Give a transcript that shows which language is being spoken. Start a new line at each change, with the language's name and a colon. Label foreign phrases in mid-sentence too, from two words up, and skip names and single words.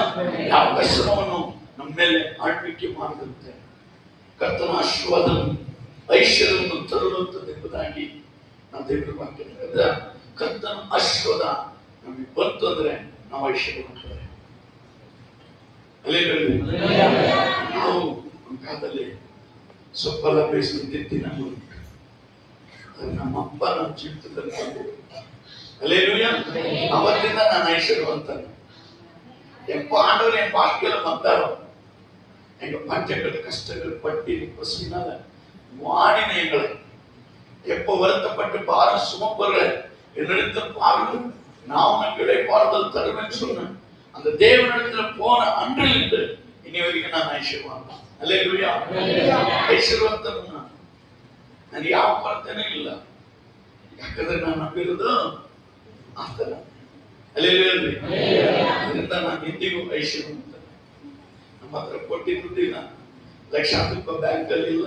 Kannada: ಯಾವ ವ್ಯಸನವನ್ನು ನಮ್ಮ ಮೇಲೆ ಆಳ್ವಿಕೆ ಮಾಡದಂತೆ ಕರ್ತನ ಆಶೀರ್ವಾದ ಐಶ್ವರ್ಯವನ್ನು ತರುವಂತದ್ದು ಎಂಬುದಾಗಿ ನಾವು ದೇವರ ವಾಕ್ಯದ ಕರ್ತನ ಆಶೀರ್ವಾದ ನಮಗೆ ಬಂತು ಅಂದ್ರೆ ನಾವು ಐಶ್ವರ್ಯ ಮಾಡ್ತೇವೆ. ಅಲ್ಲೇಲೂಯಾ. ನಾವು ಒಂದು ಕಾಲದಲ್ಲಿ ಸೊಪ್ಪೆಲ್ಲ ಬೇಯಿಸಿ ತಿನ್ನೋದು. ಅದು ನಮ್ಮಪ್ಪ ನಮ್ಮ ಜೀವಿತದಲ್ಲಿ ಅಲ್ಲೇಲೂಯಾ. ಅವತ್ತಿಂದ ನಾನು ಐಶ್ವರ್ಯವಂತ.
Tamil: எப்போ ஆண்டவர் என் வாழ்க்கையில வந்தாரோ எங்க பஞ்சங்கள் கஷ்டங்கள் பட்டி பசினால வாடின எங்களை எப்போ வருத்தப்பட்டு பாரம் சுமப்பவர்களை என்னிடத்தில் பாருங்கள், நான் உனக்கு இளைப்பாறுதல் தருவேன்னு சொன்னேன். அந்த தேவனிடத்துல போன அன்றிலிருந்து இனி வரைக்கும் நான் ஐஸ்வர்யவான். அல்லேலூயா.
Kannada: ಐಶ್ವರ್ಯವಂತನು ನನಗೆ ಯಾವ ಕೊರತೆನೇ ಇಲ್ಲ. ಯಾಕಂದ್ರೆ ನಾನು ನಂಬಿರೋದು ಆತನ. ಅಲ್ಲೇಲೂಯಾ. ಅದರಿಂದ ನಾನು ಎಂದಿಗೂ ಐಶ್ವರ್ಯವಂತ. ನಮ್ಮ ಹತ್ರ ಕೋಟಿ ದುಡ್ಡಿಲ್ಲ, ಲಕ್ಷಾಂತರ ರೂಪಾಯಿ ಬ್ಯಾಂಕ್ ಅಲ್ಲಿ ಇಲ್ಲ.